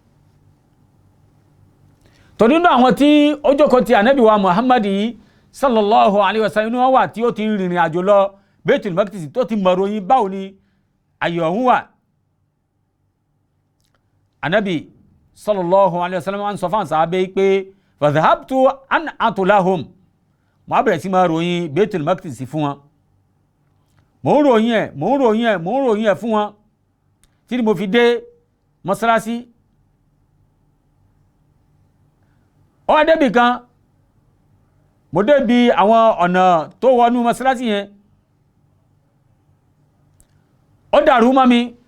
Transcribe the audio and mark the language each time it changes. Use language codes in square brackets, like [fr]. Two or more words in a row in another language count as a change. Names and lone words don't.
[yo] tó nínú àwọn tí ó jókòó ti Ànábì wa Muhammad yìí [ar] صلى الله عليه وسلم [yo] inú wọn wà tí ó ti rìnrìn àjò lọ Baitul Maqdis tó ti mọ̀ ròyìn báwo ni ayé ọ̀hún wà Ànábì [ar] صلى الله عليه وسلم [yo] wọn sọ fún sàábé pé [ar] فذهبت أنعت لهم [yo] mo bẹ̀rẹ̀ sí máa ròyìn Baitul Maqdis fún wọn mo ń ròyìn ẹ̀ fún wọn tí mo fi dé mọ́sálásí ó wá débì kan mo débi àwọn ọ̀nà tó wọnú mọ́sálásí yẹn ó dàrú mọ́ mi